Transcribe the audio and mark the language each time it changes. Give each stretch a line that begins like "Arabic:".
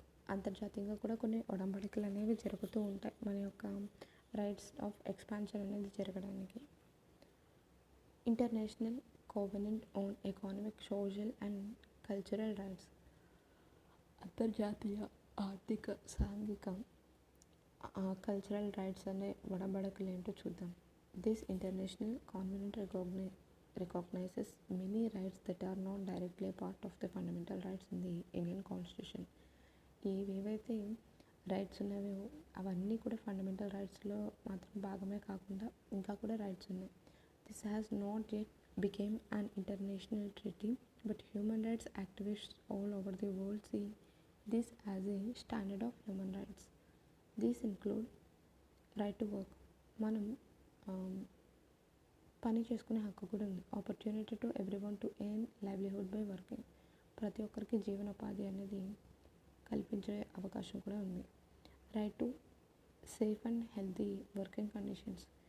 Telugu: అంతర్జాతీయంగా కూడా కొన్ని ఒడంబడికలు అనేవి జరుగుతూ ఉంటాయి మన యొక్క
English: rights of expansion
Telugu: అనేది జరగడానికి.
English: International covenant on economic, social and cultural rights.
Telugu: అంతర్జాతీయ ఆర్థిక, సాంఘిక, కల్చరల్ రైట్స్ అనే ఒడంబడికలు ఏంటో చూద్దాం.
English: This international covenant recognizes many rights that are not directly a part of the fundamental rights in the Indian Constitution.
Telugu: ఏవైతే rights ఉన్నాయో అవన్నీ కూడా ఫండమెంటల్ రైట్స్లో మాత్రం భాగమే కాకుండా ఇంకా కూడా రైట్స్ ఉన్నాయి.
English: This has not yet became an international treaty, but human rights activists all over the world see this as a standard of human rights. These include right to work.
Telugu: మనం పని చేసుకునే హక్కు కూడా ఉంది.
English: Opportunity to everyone to earn livelihood by working.
Telugu: ప్రతి ఒక్కరికి జీవనోపాధి అనేది కల్పించే అవకాశం కూడా ఉంది.
English: Right to safe and healthy working conditions.